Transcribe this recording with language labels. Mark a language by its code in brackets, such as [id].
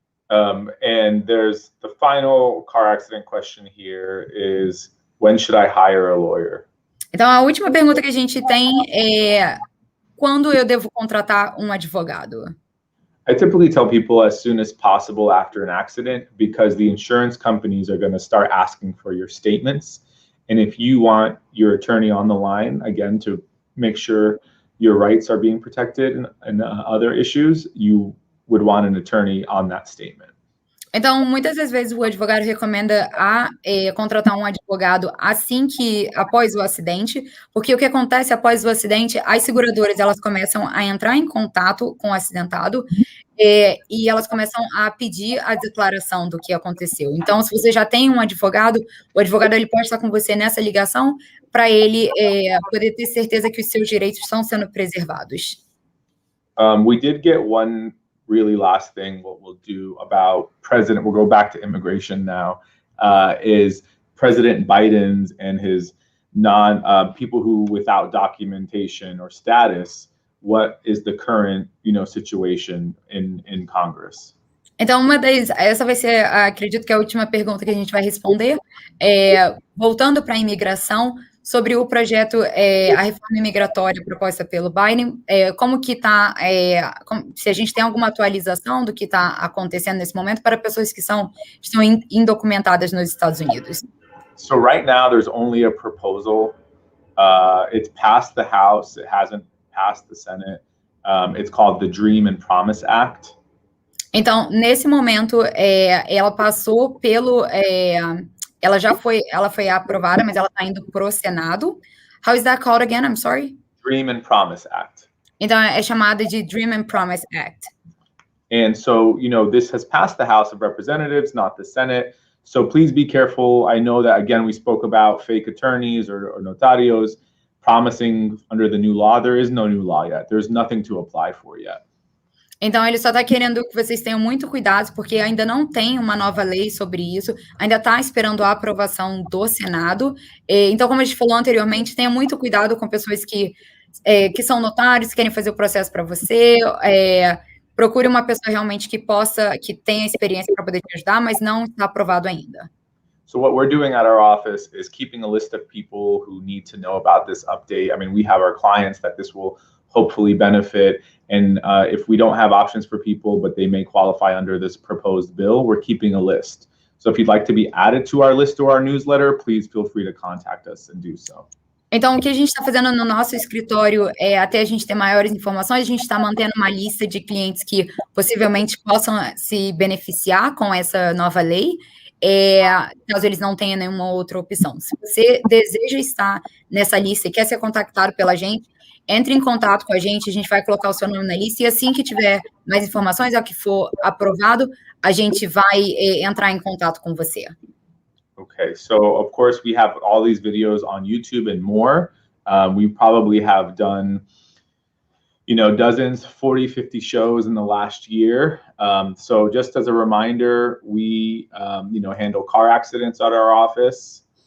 [en] And there's the final car accident question here is, when should I hire a lawyer? [pt] Então, a última pergunta que a gente tem é, quando eu devo contratar um advogado? [en] I typically tell people as soon as possible after an accident, because the insurance companies are going to start asking for your statements. And if you want your attorney on the line, again, to make sure your rights are being protected and other issues, you would want an attorney on that statement. [pt] Então, muitas das vezes o advogado recomenda contratar um advogado após o acidente, porque o que acontece após o acidente, as seguradoras elas começam a entrar em contato com o acidentado e elas começam a pedir a declaração do que aconteceu. Então, se você já tem um advogado, o advogado ele pode estar com você nessa ligação para ele poder ter certeza que os seus direitos estão sendo preservados. [en] We did get one really last thing. What we'll do about we'll go back to immigration now, is President Biden's and his people who without documentation or status, what is the current, situation in Congress? [pt] Então, essa vai ser, acredito que a última pergunta que a gente vai responder, voltando para a imigração, sobre o projeto, a reforma imigratória proposta pelo Biden, como que está, se a gente tem alguma atualização do que está acontecendo nesse momento para pessoas que estão indocumentadas nos Estados Unidos. [en] So right now there's only a proposal. It's passed the House, it hasn't passed the Senate. It's called the Dream and Promise Act. [pt] Então, nesse momento, ela passou pelo... ela foi aprovada, mas ela está indo para o Senado. [en] How is that called again? I'm sorry. Dream and Promise Act. [pt] Então, é chamada de Dream and Promise Act. [en] And so, this has passed the House of Representatives, not the Senate. So please be careful. I know that, again, we spoke about fake attorneys or notarios promising under the new law. There is no new law yet. There's nothing to apply for yet. [pt] Então, ele só está querendo que vocês tenham muito cuidado, porque ainda não tem uma nova lei sobre isso, ainda está esperando a aprovação do Senado. Então, como a gente falou anteriormente, tenha muito cuidado com pessoas que são notários, que querem fazer o processo para você. Procure uma pessoa realmente que tenha experiência para poder te ajudar, mas não está aprovado ainda. [en] So what we're doing at our office is keeping a list of people who need to know about this update. I mean, we have our clients that this will hopefully benefit. And if we don't have options for people, but they may qualify under this proposed bill, we're keeping a list. So if you'd like to be added to our list or our newsletter, please feel free to contact us and do so. [pt] Então, o que a gente está fazendo no nosso escritório é, até a gente ter maiores informações, a gente está mantendo uma lista de clientes que possivelmente possam se beneficiar com essa nova lei, caso eles não tenham nenhuma outra opção. Se você deseja estar nessa lista e quer ser contactado pela gente, entre em contato com a gente vai colocar o seu nome na lista, e assim que tiver mais informações, ao que for aprovado, a gente vai entrar em contato com você. [en] Okay, so of course we have all these videos on YouTube and more. We probably have done, dozens, 40, 50 shows in the last year. So just as a reminder, we, handle car accidents at our office.